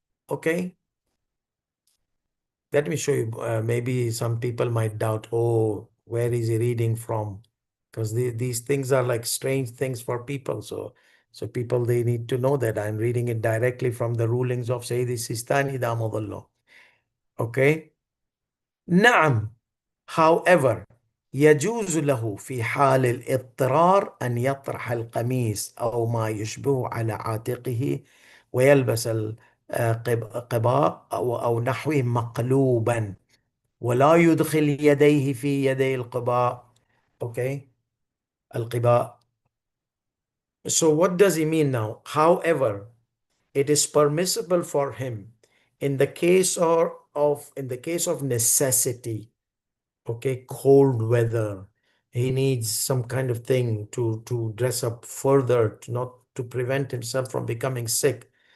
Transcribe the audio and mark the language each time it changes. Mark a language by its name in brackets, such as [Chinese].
[English] Okay, let me show you. Maybe some people might doubt, oh, where is he reading from? Because these things are like strange things for people. So people, they need to know that I'm reading it directly from the rulings of Sayyid Sistani Damadullah. Okay. نعم. [Arabic] However, يجوز له في حال الاضطرار أن يطرح القميص أو ما يشبه على عاتقه ويلبس القباء أو نحوه مقلوبا ولا يدخل يديه في يدي القباء. [English] Okay, القباء. So what does he mean now? However, it is permissible for him in the case in the case of necessity, okay, cold weather, he needs some kind of thing to dress up further, to not to prevent himself from becoming sick.